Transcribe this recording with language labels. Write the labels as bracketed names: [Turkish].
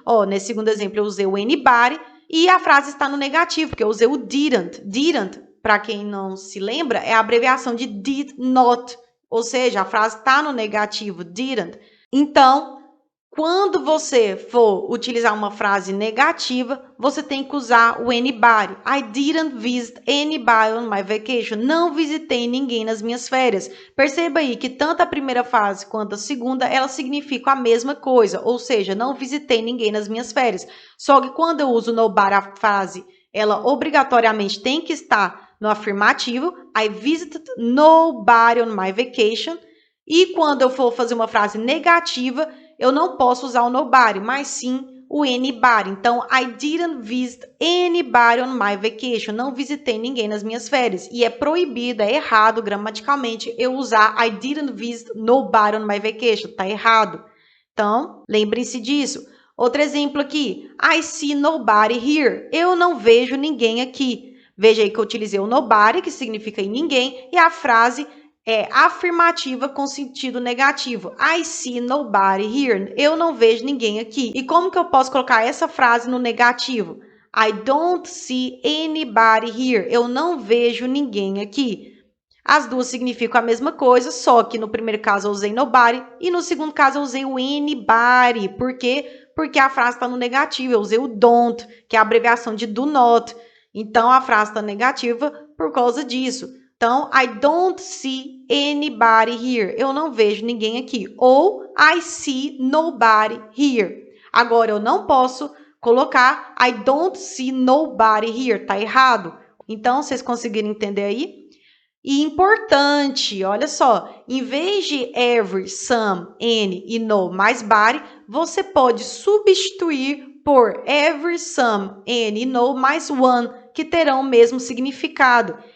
[Portuguese] Ó, nesse segundo exemplo eu usei o anybody e a frase está no negativo, porque eu usei o didn't. Didn't, para quem não se lembra, é a abreviação de did not, ou seja, a frase está no negativo, didn't. Então, quando você for utilizar uma frase negativa, você tem que usar o anybody. [English] I didn't visit anybody on my vacation. [Portuguese] Não visitei ninguém nas minhas férias. Perceba aí que tanto a primeira frase quanto a segunda, elas significam a mesma coisa. Ou seja, não visitei ninguém nas minhas férias. Só que quando eu uso nobody, a frase, ela obrigatoriamente tem que estar no afirmativo. [English] I visited nobody on my vacation. [Portuguese] E quando eu for fazer uma frase negativa, eu não posso usar o nobody, mas sim o anybody. [English] Então, I didn't visit anybody on my vacation. [Portuguese] Não visitei ninguém nas minhas férias. E é proibido, é errado gramaticalmente eu usar [English] I didn't visit nobody on my vacation. [Portuguese] Tá errado. Então, lembrem-se disso. Outro exemplo aqui. [English] I see nobody here. [Portuguese] Eu não vejo ninguém aqui. Veja aí que eu utilizei o nobody, que significa ninguém, e a frase é afirmativa com sentido negativo. [English] I see nobody here. [Portuguese] Eu não vejo ninguém aqui. E como que eu posso colocar essa frase no negativo? [English] I don't see anybody here. [Portuguese] Eu não vejo ninguém aqui. As duas significam a mesma coisa, só que no primeiro caso eu usei nobody e no segundo caso eu usei o anybody. Por quê? Porque a frase está no negativo. Eu usei o don't, que é a abreviação de do not. Então, a frase está negativa por causa disso. [English] Então, I don't see anybody here. [Portuguese] Eu não vejo ninguém aqui. Ou [English] I see nobody here. [Portuguese] Agora, eu não posso colocar [English] I don't see nobody here. [Portuguese] Tá errado. Então, vocês conseguiram entender aí? E importante, olha só, em vez de every, some, any e no mais body, você pode substituir por every, some, any e no mais one, que terão o mesmo significado.